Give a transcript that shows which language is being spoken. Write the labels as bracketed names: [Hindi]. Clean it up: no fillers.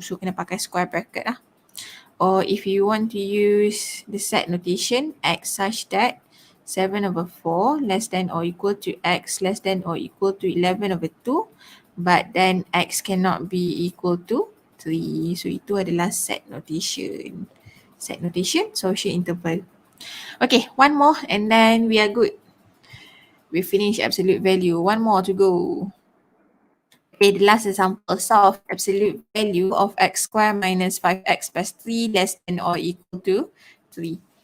[English] So [Malay] kena pakai [English] square bracket [Malay] lah. [English] Or if you want to use the set notation, x such that 7 over 4 less than or equal to x less than or equal to 11 over 2, but then x cannot be equal to 3. [Malay] So itu adalah set notation. [English] Set notation, solution interval. Okay, one more and then we are good. We finish absolute value. One more to go. Okay, the last example, solve absolute value of x squared minus 5x plus 3 less than or equal to 3.